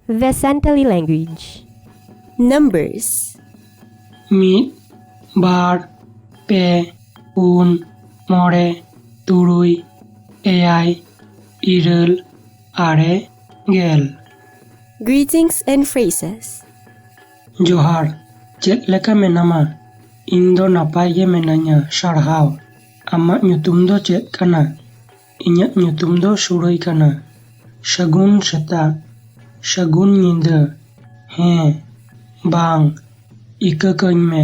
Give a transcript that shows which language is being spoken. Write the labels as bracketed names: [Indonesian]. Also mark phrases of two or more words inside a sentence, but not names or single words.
[English] The Santali language. Numbers. [Santali] ᱢᱤᱫ ᱵᱟᱨ ᱯᱮ ᱯᱩᱱ ᱢᱚᱬᱮ ᱛᱩᱨᱩᱭ ᱮᱭᱟᱭ ᱤᱨᱟᱹᱞ ᱟᱨᱮ ᱜᱮᱞ. [English] Greetings and phrases. [Santali] ᱡᱚᱦᱟᱨ, ᱪᱮᱫ ᱞᱮᱠᱟ ᱢᱮᱱᱟᱢᱟ? ᱤᱧ ᱫᱚ ᱱᱟᱯᱟᱭ ᱜᱮ ᱢᱤᱱᱟᱹᱧᱟ, ᱥᱟᱨᱦᱟᱣ. ᱟᱢᱟᱜ ᱧᱩᱛᱩᱢ ᱫᱚ ᱪᱮᱫ ᱠᱟᱱᱟ? ᱤᱧᱟᱹᱜ ᱧᱩᱛᱩᱢ ᱫᱚ ᱥᱩᱨᱟᱹᱭ ᱠᱟᱱᱟ. ᱥᱟᱹᱜᱩᱱ ᱥᱮᱛᱟᱜ, ᱥᱟᱹᱜᱩᱱ ᱧᱤᱫᱟᱹ, ᱦᱮᱸ, ᱵᱟᱝ, ᱤᱠᱟᱹ ᱠᱟᱹᱧ ᱢᱮ.